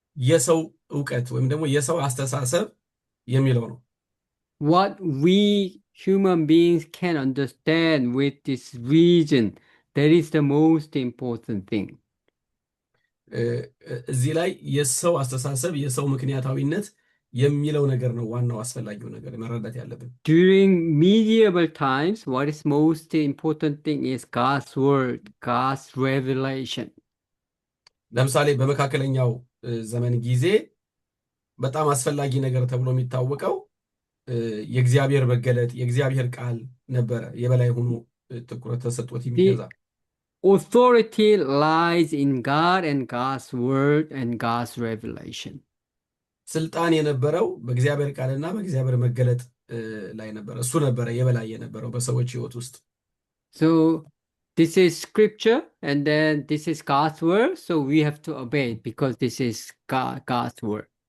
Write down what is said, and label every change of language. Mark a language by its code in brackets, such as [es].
[am] የሰው ዕውቀት ወይም ደግሞ የሰው አስተሳሰብ የሚለው ነው። [en] What we human beings can understand with this reason, that is the most important thing. [am] እዚህ ላይ የሰው አስተሳሰብ፣ የሰው ምክንያታዊነት የሚለው ነገር ነው ዋናው አስፈላጊው ነገር መረዳት ያለብን። [en] During medieval times, what is most important thing is God's word, God's revelation. [am] ለምሳሌ በመካከለኛው ዘመን ጊዜ በጣም አስፈላጊ ነገር ተብሎ የሚታወቀው የእግዚአብሔር መገለጥ፣ የእግዚአብሔር ቃል ነበረ የበላይ ሆኖ ትኩረት ተሰጥቶት የሚገዛ። [en] Authority lies in God and God's word and God's revelation. [am] ስልጣን የነበረው በእግዚአብሔር ቃልና በእግዚአብሔር መገለጥ ላይ ነበረ። እሱ ነበረ የበላይ የነበረው በሰዎች ሕይወት ውስጥ። [en] So this is scripture and then this is God's word, so we have to obey because this is God's word.